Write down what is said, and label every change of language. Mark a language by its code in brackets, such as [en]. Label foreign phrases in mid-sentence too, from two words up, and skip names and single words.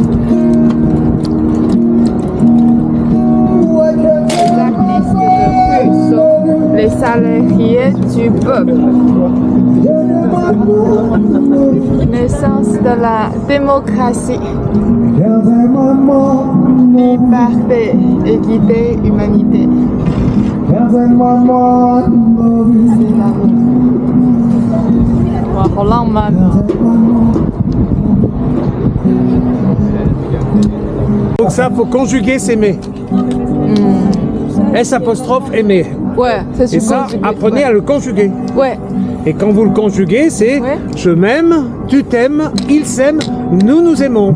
[fr] Les artistes de rue sont les salariés du peuple. Naissance de la démocratie. Liberté, équité, humanité. C'est l'amour. [zh] Wow, 好浪漫啊。 [fr] Donc ça, faut conjuguer s'aimer. S apostrophe aimer. Ouais, c'est Et ça, apprenez à le conjuguer. Ouais. Et quand vous le conjuguez, c'est Ouais. je m'aime, tu t'aimes, il s'aime, nous nous aimons.